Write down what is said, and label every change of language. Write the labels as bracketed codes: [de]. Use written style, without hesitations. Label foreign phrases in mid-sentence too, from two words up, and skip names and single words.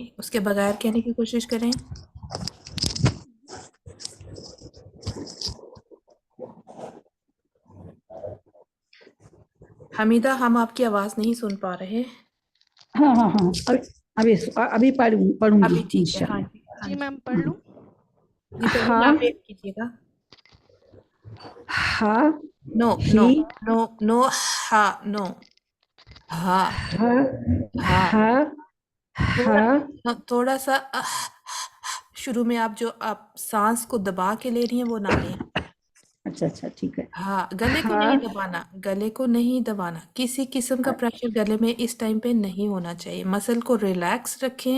[ur] اس کے بغیر کہنے کی کوشش کریں. حمیدہ ہم آپ کی آواز نہیں سن پا رہے. ہاں ہاں ہاں ابھی پڑھوں گی ابھی ٹھیک ہے. ہاں انشاءاللہ. جی ہاں جی جی. میم پڑھ لوں. جی پروین ہاں آپ ریپ کیجیے گا. ہا نو نو ہی نو نو ہا نو ہا ہا ہا. ہا ہا. تھوڑا سا شروع میں آپ جو آپ سانس کو دبا کے لے رہی ہیں وہ نہ لیں. اچھا اچھا ٹھیک ہے. ہاں گلے کو ہا نہیں دبانا، گلے کو نہیں دبانا، کسی قسم کا پریشر گلے میں اس ٹائم پہ نہیں ہونا چاہیے، مسل کو ریلیکس رکھیں.